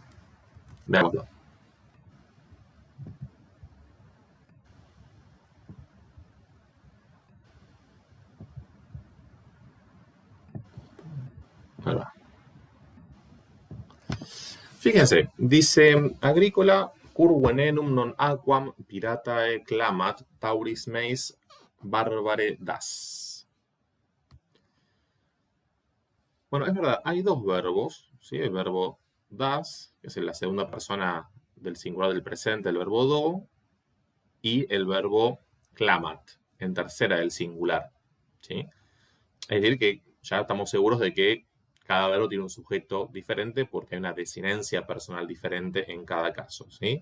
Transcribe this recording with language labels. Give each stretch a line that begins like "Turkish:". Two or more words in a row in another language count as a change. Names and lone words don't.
Spanish: Veámoslo. Ahí va. Fíjense, dice
Latin: agrícola cur venenum non aquam piratae clamat tauris meis barbare das.
Spanish: Bueno, es verdad, hay dos verbos, ¿sí? El verbo das, que es en la segunda persona del singular del presente, el verbo do, y el verbo clamat, en tercera del singular, ¿sí? Es decir, que ya estamos seguros de que cada verbo tiene un sujeto diferente porque hay una desinencia personal diferente en cada caso, ¿sí?